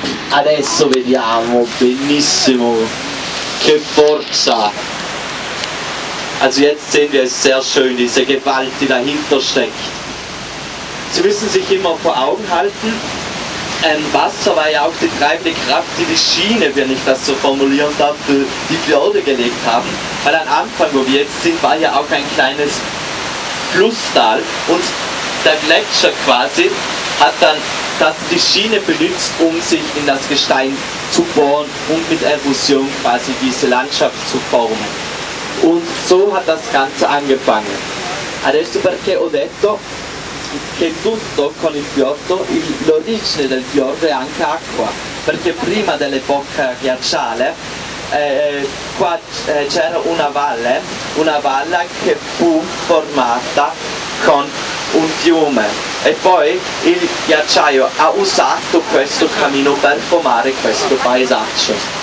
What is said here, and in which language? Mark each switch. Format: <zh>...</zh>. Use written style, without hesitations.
<it>Adesso vediamo benissimo che forza.</it> <de>Also jetzt sehen wir es sehr schön, diese Gewalt, die dahinter steckt. Sie müssen sich immer vor Augen halten, Wasser war ja auch die treibende Kraft, die die Schiene, wenn ich das so formulieren darf, für die Fjorde gelegt haben. Weil am Anfang, wo wir jetzt sind, war ja auch ein kleines Flusstal und der Gletscher quasi hat dann die Schiene benutzt, um sich in das Gestein zu bohren und mit Erosion quasi diese Landschaft zu formen. Und so hat das Ganze angefangen.</de> <it>Adesso perché ho detto che tutto con il fiordo, l'origine del fiordo è anche acqua, perché prima dell'epoca glaciale qua c'era una valle che fu formata con un fiume e poi il ghiacciaio ha usato questo cammino per formare questo paesaggio.</it>